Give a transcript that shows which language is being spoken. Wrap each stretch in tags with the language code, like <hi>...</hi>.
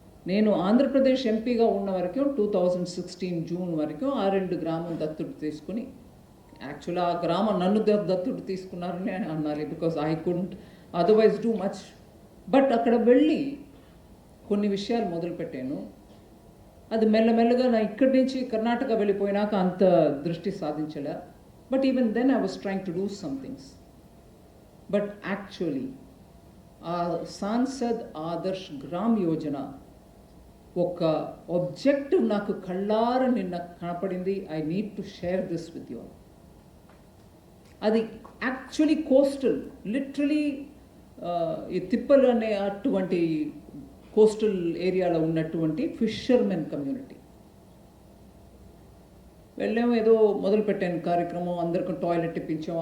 <te>నేను ఆంధ్రప్రదేశ్ ఎంపీగా ఉన్న వరకు 2016 జూన్ వరకు ఆ 2 గ్రామం దత్తుడు తీసుకుని, యాక్చువల్గా ఆ గ్రామం నన్ను దత్తుడు తీసుకున్నారని అనాలి,</te> <en>Because I couldn't otherwise do much.</en> <te>But అక్కడ వెళ్ళి కొన్ని విషయాలు మొదలుపెట్టాను. అది మెల్లమెల్లగా నా ఇక్కడి నుంచి కర్ణాటక వెళ్ళిపోయినాక అంత దృష్టి సాధించలే.</te> <en>But even then I was trying to do some things. But actually, Sansad Adarsh Gram Yojana,</en> <te>ఒక objective నాకు కళ్ళార నిన్న కనపడింది.</te> <en>I need to share this with you.</en> <te>అది యాక్చువల్లీ కోస్టల్, లిటరలీ ఈ తిప్పలు అనే అటువంటి కోస్టల్ ఏరియాలో ఉన్నటువంటి ఫిషర్మెన్ కమ్యూనిటీ. వెళ్ళాము, ఏదో మొదలుపెట్టాను కార్యక్రమం, అందరికీ టాయిలెట్ ఇప్పించాం.</te>